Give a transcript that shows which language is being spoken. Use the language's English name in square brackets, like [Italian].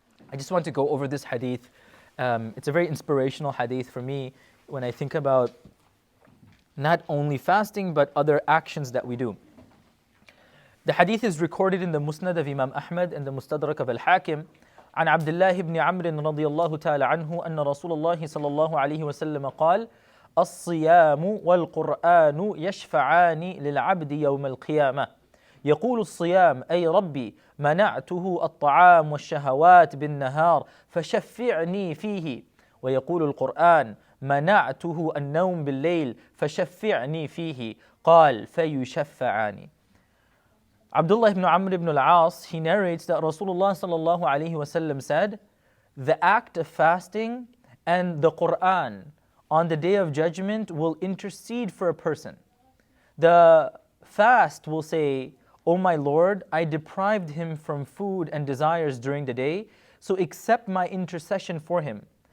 [English] I just want to go over this hadith. It's a very inspirational hadith for me when I think about not only fasting but other actions that we do. The hadith is recorded in the Musnad of Imam Ahmad and the Mustadrak of Al-Hakim. [Arabic] عن عبد الله بن عمرو رضي الله تعالى عنه أن رسول الله صلى الله عليه وسلم قال الصيام والقرآن يشفعان للعبد يوم القيامة يقول الصيام أي ربي منعته الطعام والشهوات بالنهار فشفعني فيه ويقول القرآن منعته النوم بالليل فشفعني فيه قال فيشفعان. [English] Abdullah ibn Amr ibn al-As, he narrates that Rasulullah sallallahu alayhi wasallam said, the act of fasting and the Quran on the day of judgment will intercede for a person. The fast will say, O my Lord, I deprived him from food and desires during the day, so accept my intercession for him.